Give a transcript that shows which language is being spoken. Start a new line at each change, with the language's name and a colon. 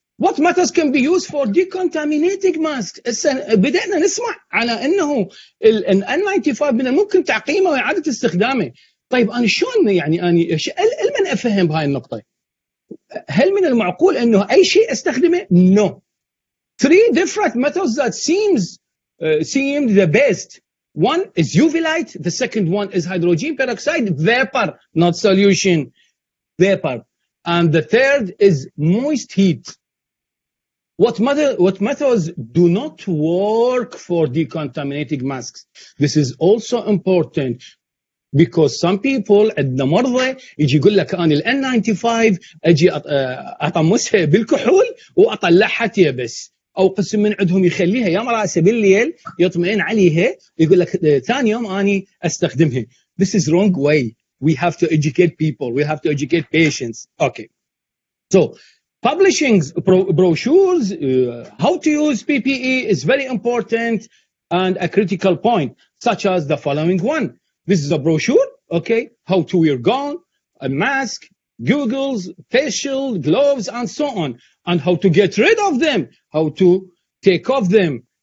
English: What methods can be used for decontaminating masks؟
Arabic: بدأنا نسمع على انه N95 من الممكن تعقيمه واعاده استخدامه. طيب انا شلون يعني اني لمن افهم بهاي النقطه؟ هل من المعقول انه اي شيء استخدمه؟
English: No. 3 different methods that seemed the best. One is UV light, the second one is hydrogen peroxide, vapor, not solution, vapor. And the third is moist heat. What methods do not work for decontaminating masks? This is also important because some people
Arabic: عندنا مرضى يجي يقول لك انا ال N95 اجي اطمسها بالكحول واطلعها تيبس، او قسم من عندهم يخليها يوم راسه بالليل يطمئن عليها يقول لك ثاني يوم اني استخدمها.
English: This is wrong way. We have to educate people. We have to educate patients. Okay. So publishing brochures, how to use PPE is very important and a critical point, such as the following one. This is a brochure, okay, how to wear gown, a mask, goggles, facial, gloves, and so on, and how to get rid of them, how to take off them.